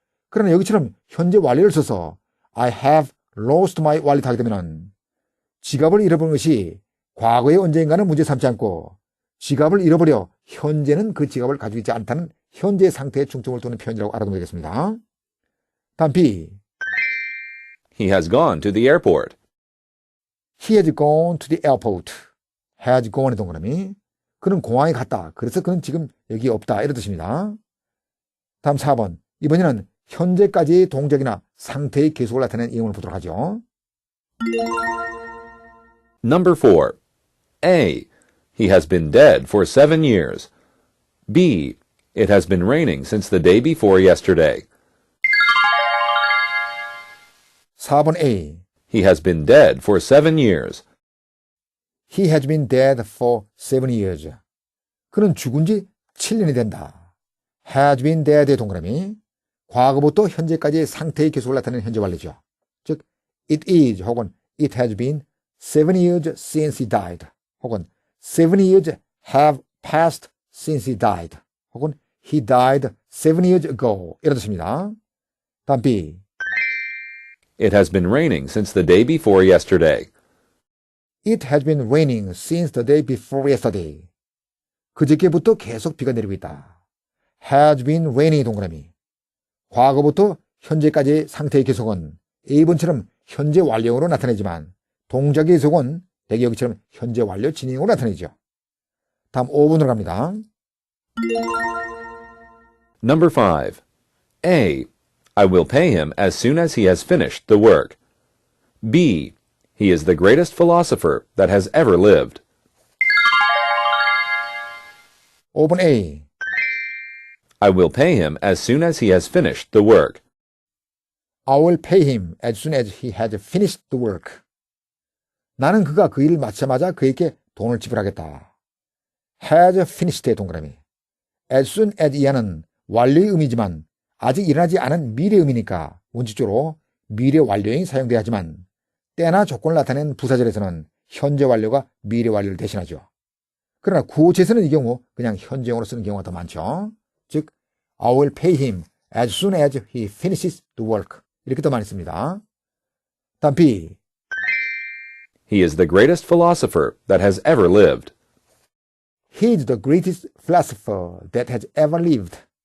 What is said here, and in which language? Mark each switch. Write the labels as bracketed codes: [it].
[ko] 그러나 여기처럼 현재 완료를 써서 [en] I have lost my wallet [ko] 하게 되면은 지갑을 잃어버린 것이 과거의 언젠가는 문제 삼지 않고 지갑을 잃어버려 현재는 그 지갑을 가지고 있지 않다는 현재 상태에 중점을 두는 표현이라고 알아두면 되겠습니다. 다음 B. [en] He has gone to the airport. He has gone to the airport. [ko] has gone의 동그라미. 그는 공항에 갔다. 그래서 그는 지금 여기 없다. 이런 뜻입니다. 다음 4번. 이번에는 현재까지의 동작이나 상태의 계속을 나타내는 이용을 보도록 하죠. [en] Number 4. A. He has been dead for 7 years. B. It has been raining since the day before yesterday. [ko] 4번 A. [en] He has been dead for 7 years. He has been dead for 7 years. [ko] 그는 죽은 지 7년이 된다. has been dead의 동그라미. 과거부터 현재까지의 상태의 계속을 나타내는 현재 완료죠. [en] 즉, it is 혹은 it has been 7 years since he died. 혹은 7 years have passed since he died. 혹은 he died 7 years ago. [ko] 이런 뜻입니다. 다음 B. [en] It has been raining since the day before yesterday. It has been raining since the day before yesterday. [ko] 그저께부터 계속 비가 내리고 있다. has been raining 동그라미. 과거부터 현재까지의 상태의 계속은 A번처럼 현재 완료형으로 나타내지만 동작의 계속은 대개 여기처럼 현재 완료 진행으로 나타내죠. 다음 5번으로 갑니다. [en] Number 5. A. I will pay him as soon as he has finished the work. B. He is the greatest philosopher that has ever lived. [ko] 5번 A. [en] I will pay him as soon as he has finished the work. I will pay him as soon as he has finished the work. [ko] 나는 그가 그 일을 마치자마자 그에게 돈을 지불하겠다. has finished의 동그라미. as soon as 이하는 완료의 의미지만 아직 일어나지 않은 미래 의미니까 원칙적으로 미래 완료형이 사용돼야 하지만 때나 조건을 나타낸 부사절에서는 현재 완료가 미래 완료를 대신하죠. 그러나 구어체에서는 이 경우 그냥 현재형으로 쓰는 경우가 더 많죠. [en] 즉, I will pay him as soon as he finishes the work. [ko] 이렇게 더 많이 씁니다. 다음 B. [en] He is the greatest philosopher that has ever lived. He is the greatest philosopher that has ever lived.